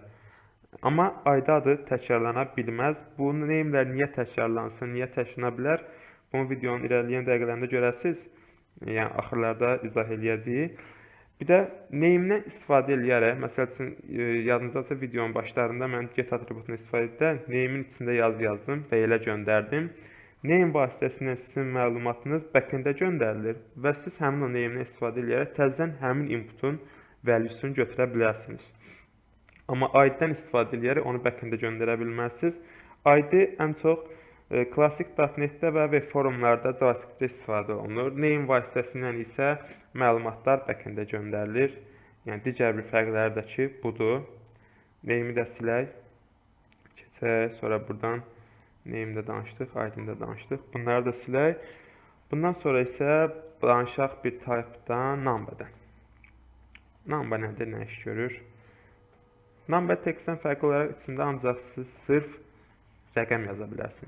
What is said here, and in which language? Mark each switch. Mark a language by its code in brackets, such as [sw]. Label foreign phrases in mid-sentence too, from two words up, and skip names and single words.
[az] Amma ID adı təkrarlana bilməz. Bu name'lər niyə təkrarlansın, niyə təkrarlana bilər? Bunu videonun irəliləyən dəqiqələrində görəsiniz. Yəni axırlarda izah eləyəcəyik. Bir də name-dən istifadə eləyərək, məsəl üçün yadınızdasa videonun başlarında mən get atributunu istifadə edərək name-in içində yazdım və elə göndərdim. Name vasitəsilə sizin məlumatınız backend-ə göndərilir və siz həmin o name-dən istifadə eləyərək təzədən həmin inputun valuesunu götürə bilərsiniz. Amma ID-dən istifadə eləyərək onu backend-ə göndərə bilməzsiniz. ID ən çox klassik .NET-də və web forumlarda JavaScript-də istifadə olunur. Name vasitəsilə isə məlumatlar backend-ə göndərilir. Yəni digər bir fərqləri də ki, budur. Name-i də silək. Keçək, sonra buradan name-də danışdıq, ID-də danışdıq. Bunları da silək. Bundan sonra isə danışaq bir type-dan number-dən. Number nədir, nə iş görür? Number text-dən fərqli olaraq içində ancaq siz sırf rəqəm yaza bilərsiniz.